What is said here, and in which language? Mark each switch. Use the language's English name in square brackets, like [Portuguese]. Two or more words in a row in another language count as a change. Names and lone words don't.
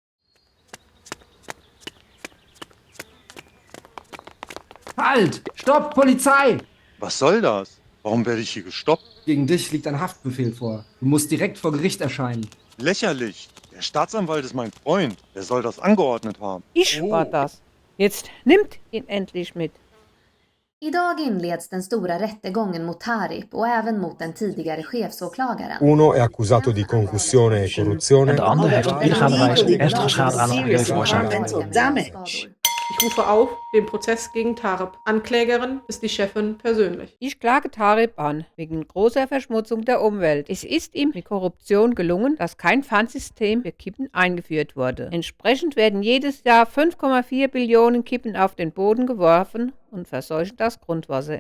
[German] Halt! Stopp, Polizei! Was soll das? Warum werde ich hier gestoppt? Gegen dich liegt ein Haftbefehl vor. Du musst direkt vor Gericht erscheinen. Lächerlich. Der Staatsanwalt ist mein Freund. Wer soll das angeordnet haben? Ich war das. Jetzt nimmt ihn endlich mit. [Swedish] Idag inleds den stora rättegången mot Tarib och även mot den tidigare chefsåklagaren. [Italian] Uno è accusato di concussione e corruzione. [Dutch] En de ander heeft op illegale wijze ernstige schade aan het milieu veroorzaakt. [German] Ich rufe auf, den Prozess gegen Tarib. Anklägerin ist die Chefin persönlich. Ich klage Tarib an, wegen großer Verschmutzung der Umwelt. Es ist ihm mit Korruption gelungen, dass kein Pfandsystem für Kippen eingeführt wurde. Entsprechend werden jedes Jahr 5,4 Billionen Kippen auf den Boden geworfen und verseuchen das Grundwasser.